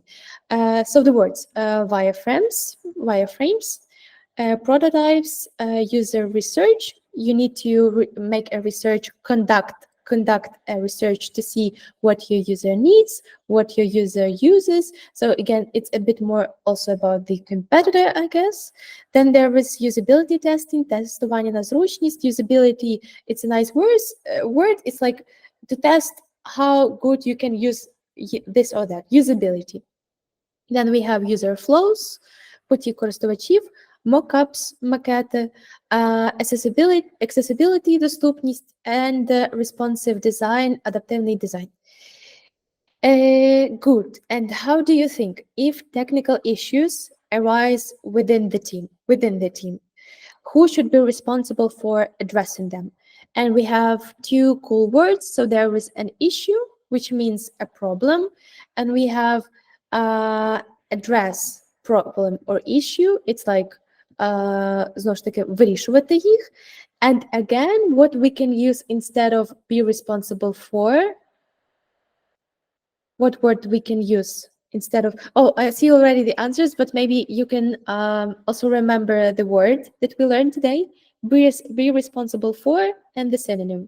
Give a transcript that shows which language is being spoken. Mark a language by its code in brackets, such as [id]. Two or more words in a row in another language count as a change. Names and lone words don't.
[en] So the words wireframes, prototypes, user research. You need to make a research, conduct a research to see what your user needs, what your user uses. So again, it's a bit more also about the competitor, I guess. Then there is usability testing, [uk] тестування на зручність. [en] Usability, it's a nice word. It's like to test how good you can use this or that, usability. Then we have user flows, [uk] путі користувачів, mockups, макети, accessibility, доступність, [en] and responsive design, [uk] адаптивний дизайн. [en] Good. And how do you think if technical issues arise within the team? Who should be responsible for addressing them? And we have two cool words. So there is an issue, which means a problem, and we have address problem or issue. It's like [uk] знову ж таки вирішувати їх. [en] And again, what we can use instead of be responsible for, what word we can use instead of, oh, I see already the answers, but maybe you can also remember the word that we learned today. Be responsible for, and the synonym.